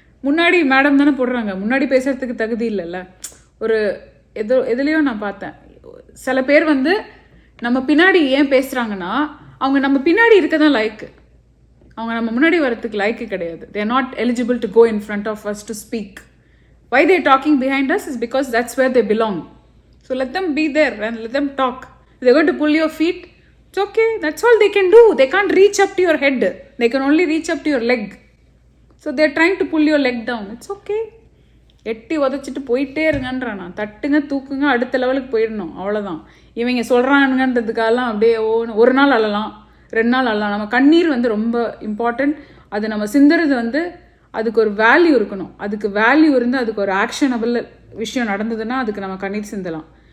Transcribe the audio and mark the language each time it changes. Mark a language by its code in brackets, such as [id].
[ta] முன்னாடி மேடம் தானே போடுறாங்க, முன்னாடி பேசுறதுக்கு தகுதி இல்லைல்ல. ஒரு எதுலேயோ நான் பார்த்தேன், சில பேர் வந்து நம்ம பின்னாடி ஏன் பேசுகிறாங்கன்னா அவங்க நம்ம பின்னாடி இருக்க தான் லைக்கு, அவங்க நம்ம முன்னாடி வரத்துக்கு லைக்கு கிடையாது. [en] They are not eligible to go in front of us to speak. Why they talking behind us is because that's where they belong. So let them be there and let them talk. They going to pull your feet, it's okay, that's all they can do. They can't reach up to your head, they can only reach up to your leg. So they're trying to pull your leg down. It's okay. [ta] எட்டி உதச்சிட்டு போயிட்டே இருங்கன்றான். நான் தட்டுங்க தூக்குங்க அடுத்த லெவலுக்கு போயிடணும், அவ்வளோதான். இவங்க சொல்கிறானுங்கன்றதுக்காகலாம் அப்படியே ஒரு நாள் அழலாம், 2 நாள் அழலாம். நம்ம கண்ணீர் வந்து ரொம்ப இம்பார்ட்டண்ட். அது நம்ம சிந்துறது வந்து அதுக்கு ஒரு வேல்யூ இருக்கணும். அதுக்கு வேல்யூ இருந்து அதுக்கு ஒரு ஆக்ஷனபிள் விஷயம் நடந்ததுன்னா அதுக்கு நம்ம கண்ணீர் சிந்தலாம்.